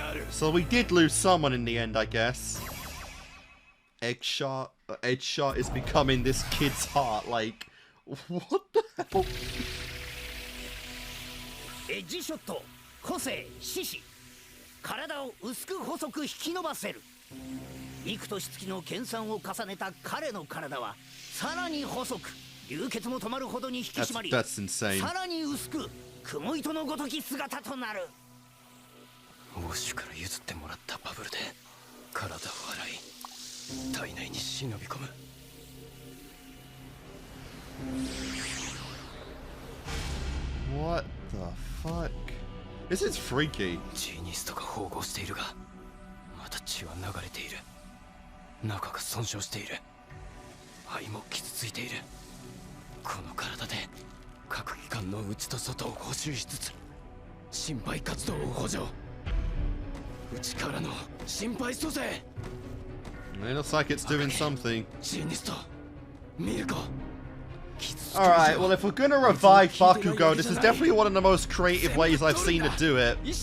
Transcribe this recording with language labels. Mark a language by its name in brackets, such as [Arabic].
[English] So we did lose someone in the end, I guess. Eggshot is becoming this kid's heart. Like, what the hell? [Japanese] エッジショット個性獅子体を薄く細く引き伸ばせる幾年月の研鑽を重ねた彼の体はさらに細く流血も止まるほどに引き締まり [English] That's [Japanese] さらに薄く雲糸のごとき姿となるウォッシュから譲ってもらったバブルで体を洗い体内に忍び込む [English] What the fuck? This is freaky. [Japanese] ジーニストが縫合しているがまた血は流れている中が損傷している肺も傷ついているこの体で各機関の内と外を補修しつつ心肺活動を補助内からの心肺蘇生 [English] It looks like it's doing something. [Japanese] ジーニスト見るか [English] Alright, well if we're gonna revive Bakugo, this is definitely one of the most creative ways I've seen to do it.